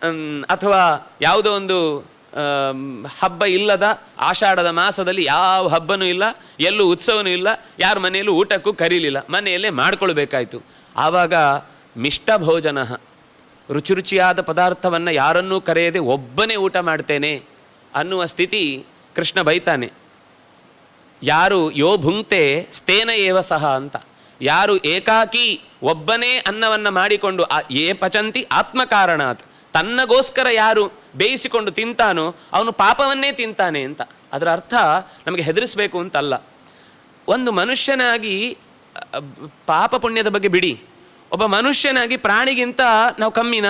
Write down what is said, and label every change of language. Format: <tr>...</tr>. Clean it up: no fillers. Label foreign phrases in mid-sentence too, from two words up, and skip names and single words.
<kn>ಅಥವಾ ಯಾವುದೋ ಒಂದು ಹಬ್ಬ ಇಲ್ಲದ ಆಷಾಢದ ಮಾಸದಲ್ಲಿ ಯಾವ ಹಬ್ಬನೂ ಇಲ್ಲ, ಎಲ್ಲೂ ಉತ್ಸವನೂ ಇಲ್ಲ, ಯಾರ ಮನೆಯಲ್ಲೂ ಊಟಕ್ಕೂ ಕರೀಲಿಲ್ಲ, ಮನೆಯಲ್ಲೇ ಮಾಡ್ಕೊಳ್ಬೇಕಾಯ್ತು. ಆವಾಗ ಮಿಷ್ಟ ಭೋಜನ, ರುಚಿ ರುಚಿಯಾದ ಪದಾರ್ಥವನ್ನು ಯಾರನ್ನೂ ಕರೆಯದೆ ಒಬ್ಬನೇ ಊಟ ಮಾಡ್ತೇನೆ ಅನ್ನುವ ಸ್ಥಿತಿ ಕೃಷ್ಣ ಬೈತಾನೆ. ಯಾರು</kn> <sa>ಯೋ ಭುಂಕ್ತೆ ಸ್ಥೇನ ಏವ ಸಹ</sa> <kn>ಅಂತ, ಯಾರು ಏಕಾಕಿ ಒಬ್ಬನೇ ಅನ್ನವನ್ನು ಮಾಡಿಕೊಂಡು</kn> <sa>ಏ ಪಚಂತಿ ಆತ್ಮಕಾರಣಾತ್,</sa> <kn>ತನ್ನಗೋಸ್ಕರ ಯಾರು ಬೇಯಿಸಿಕೊಂಡು ತಿಂತಾನೋ ಅವನು ಪಾಪವನ್ನೇ ತಿಂತಾನೆ ಅಂತ. ಅದರ ಅರ್ಥ ನಮಗೆ ಹೆದರಿಸಬೇಕು ಅಂತಲ್ಲ. ಒಂದು ಮನುಷ್ಯನಾಗಿ ಪಾಪ ಪುಣ್ಯದ ಬಗ್ಗೆ ಬಿಡಿ, ಒಬ್ಬ ಮನುಷ್ಯನಾಗಿ ಪ್ರಾಣಿಗಿಂತ ನಾವು ಕಮ್ಮಿನಾ?</kn>